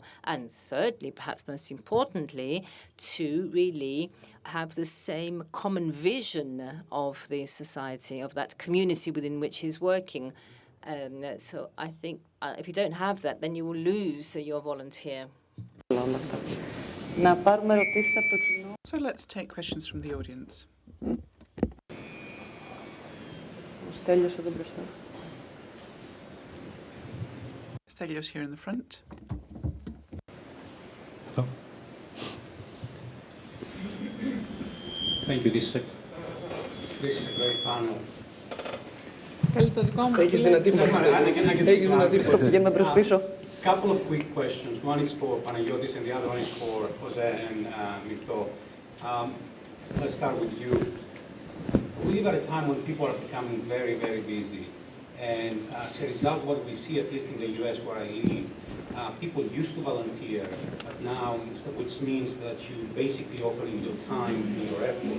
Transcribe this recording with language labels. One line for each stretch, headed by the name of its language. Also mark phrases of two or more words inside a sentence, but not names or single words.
English: And thirdly, perhaps most importantly, to really have the same common vision of the society, of that community within which he's working. So I think if you don't have that, then you will lose your volunteer.
Greek: Να πάρουμε ερωτήσεις από το κοινό.
English: So let's take questions from the audience.
Greek: Ο Στέλιος εδώ μπροστά.
English: Stelios here in the front. Hello. Thank you. This is a great panel.
Greek: Έχεις δυνατή φωνή. Έχεις δυνατή φωνή. Πηγαίνουμε προς πίσω.
English: Couple of quick questions. One is for Panagiotis and the other one is for Jose and Myrto. Let's start with you. We live at a time when people are becoming very, very busy. And as a result, what we see, at least in the US where I live, people used to volunteer, but now, which means that you basically offer your time and your effort.